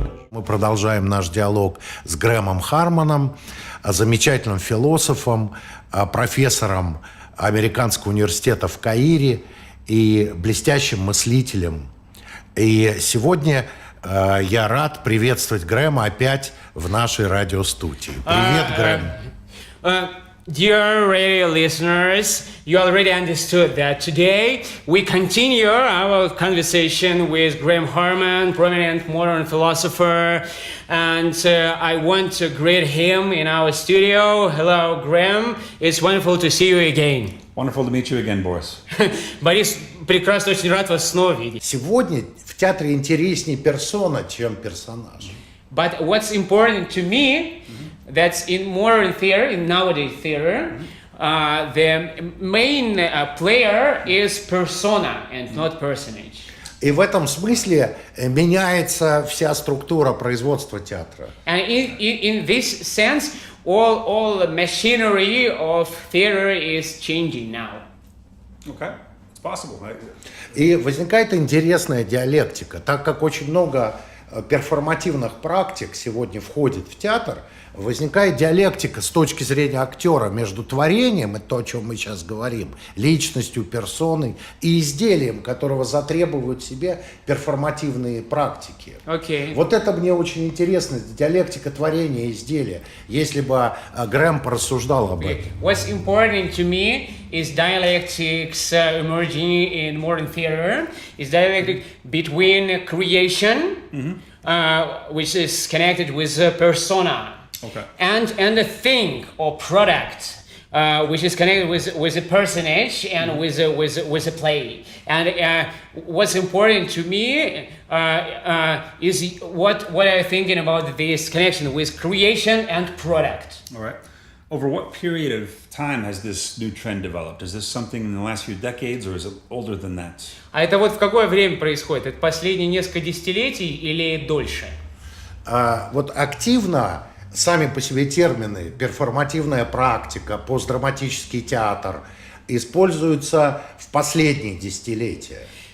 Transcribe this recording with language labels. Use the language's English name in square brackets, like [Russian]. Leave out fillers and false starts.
[Russian] Мы продолжаем наш диалог с Грэмом Харманом, замечательным философом, профессором Американского университета в Каире и блестящим мыслителем. И сегодня я рад приветствовать Грэма опять в нашей радиостудии. Привет, Грэм. [English] Dear radio listeners, you already understood that today we continue our conversation with Gрэм Харман, prominent modern philosopher, and I want to greet him in our studio. Hello, Gрэм. It's wonderful to see you again. Wonderful to meet you again, Boris. [Russian] Борис, прекрасно, очень рад вас снова видеть. Сегодня в театре интереснее персона, чем персонаж. [English] But what's important to me, that's in modern theater, in nowadays theater, the main player is persona and not personage. [Russian] И в этом смысле меняется вся структура производства театра. [English] And in this sense, all the machinery of theater is changing now. Okay, it's possible. [Russian] И возникает интересная диалектика, так как очень много перформативных практик сегодня входит в театр, возникает диалектика с точки зрения актера между творением, это то, о чем мы сейчас говорим, личностью, персоной, и изделием, которого затребуют себе перформативные практики. [English] Okay. [Russian] Вот это мне очень интересно, диалектика творения и изделия, если бы Грэм порассуждал об этом. [English] What's important to me is dialectics emerging in modern theater, is dialectic between creation, which is connected with persona. Okay. And a thing or product, which is connected with a personage and with a play. And what's important to me is what I'm thinking about this connection with creation and product. All right. Over what period of time has this new trend developed? Is this something in the last few decades, or is it older than that? [Russian] А это вот в какое время происходит? Это последние несколько десятилетий или дольше? Вот активно сами по себе термины перформативная практика, постдраматический театр используются в последние десятилетия.